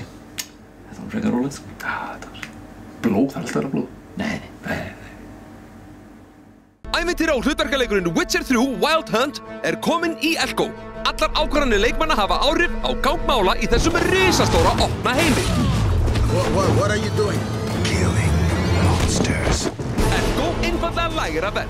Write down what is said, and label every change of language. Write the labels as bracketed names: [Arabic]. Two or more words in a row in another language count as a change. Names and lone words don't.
[Icelandic] Þetta var frekar rólegt. Já, þetta var blóð, það er alltaf blóð. Nei. Ævintýra og hlutverkaleikurinn Witcher 3 Wild Hunt er kominn í Elko. Allar ákvarðanir leikmanna hafa áhrif á gang mála í þessum risastóra opna heimi. [English] What are you doing? Killing monsters. [Icelandic] Elko einfaldlega lægra verð.